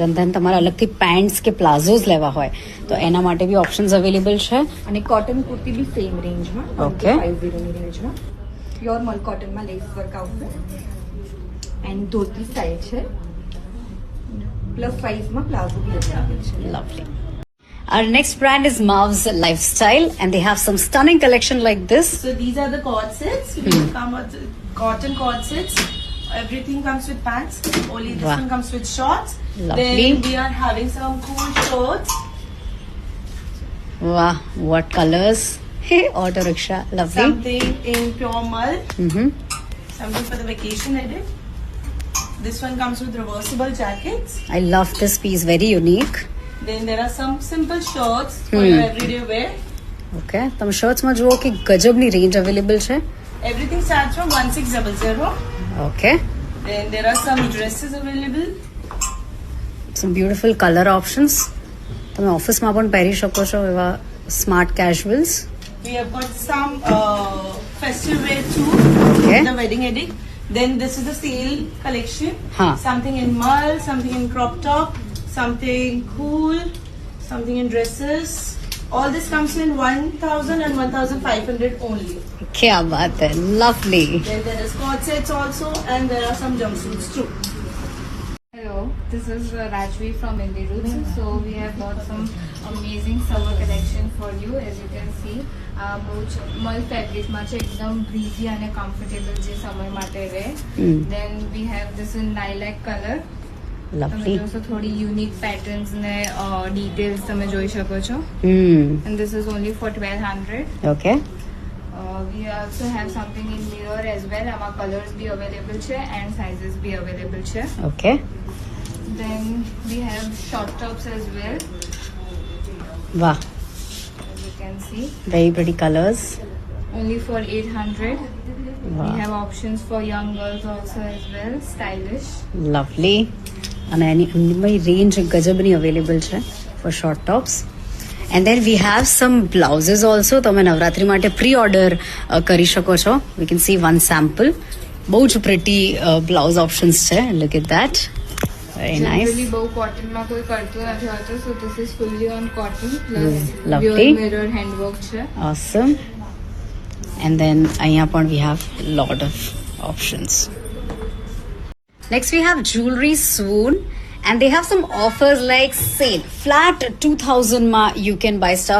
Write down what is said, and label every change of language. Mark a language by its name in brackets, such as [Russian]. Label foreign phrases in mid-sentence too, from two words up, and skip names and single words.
[Gujarati] અને દેન તમારે અલગથી પેન્ટ્સ કે પ્લાઝોઝ લેવા હોય તો એના માટે બી [English] options available [Gujarati] છે. અને કોટન કુર્તી બી સેમ રેન્જમાં. [English] Okay. [Gujarati] 50 ની રેન્જમાં પ્યોર મલ કોટનમાં [English] lace work [Gujarati] આવશે. એન્ડ ધોતી સ્ટાઇલ છે. પ્લસ સાઇઝમાં પ્લાઝો બી અવેલેબલ છે. [English] Lovely. Our next brand is Mav's Lifestyle and they have some stunning collection like this. So these are the cord sets. We come with cotton cord sets. Everything comes with pants. Only this Wow. one comes with shorts. Lovely. Then we are having some cool shorts. Wow, what colors. Hey, auto rickshaw. Lovely. Something in pure mud. Mm-hmm. Something for the vacation edit. This one comes with reversible jackets. I love this piece. Very unique. Then there are some simple shorts for your everyday wear. Okay. [Gujarati] તમે શર્ટ્સમાં જુઓ કે ગજબની રેન્જ અવેલેબલ છે. [English] Everything starts from 1600. Okay. Then there are some dresses available. Some beautiful color options. [Gujarati] તમે ઓફિસમાં પણ પહેરી શકો છો એવા [English] smart casuals. We have got some festive wear too. Okay. The wedding edit. Then this is the sale collection. Huh. Something in mull, something in crop top, something cool, something in dresses. All this comes in 1000 and 1500 only. [Hindi] क्या बात है. Lovely. [English] Then there is cord sets also, and there are some jumpsuits too. Hello, this is Rajvi from Indie Roots. So we have got some amazing summer collection for you. As you can see, [Gujarati] બહુ મલ ફેબ્રિકમાં છે. એકદમ બ્રીઝી અને કમ્ફર્ટેબલ જે સમય માટે રહે. [English] Then we have this in lilac color. [Gujarati] તમે [English] Lovely. [Gujarati] જોશો થોડી [English] unique patterns [Gujarati] ને ડિટેલ્સ તમે જોઈ શકો છો. [English] And this is only for 1200. Okay. We also have something in mirror as well. [Gujarati] આમાં કલર્સ બી અવેલેબલ છે [English] and sizes [Gujarati] બી અવેલેબલ છે. [English] Okay. Then we have short tops as well. Wow. As you can see, Very pretty colors. only for 800. Wow. We have options for young girls also as well. Stylish. Lovely. [Gujarati] અને એની રેન્જ ગજબની અવેલેબલ છે [English] for short tops. And then we have some blouses also. [Gujarati] તમે નવરાત્રી માટે [English] pre order [Gujarati] કરી શકો છો. [English] we can see one sample. [Gujarati] બહુ જ [English] pretty blouse options [Gujarati] છે. [English] look at that. Very Generally nice. [Gujarati] બહુ કોટનમાં કોઈ કરતું નથી હોતું, [English] so this is fully on cotton plus Lovely. pure mirror handwork છે. Awesome. And then [Gujarati] અહીંયા પણ [English] we have lot of options. Next we have jewelry swoon and they have some offers like sale flat 2000 માં you can buy stuff.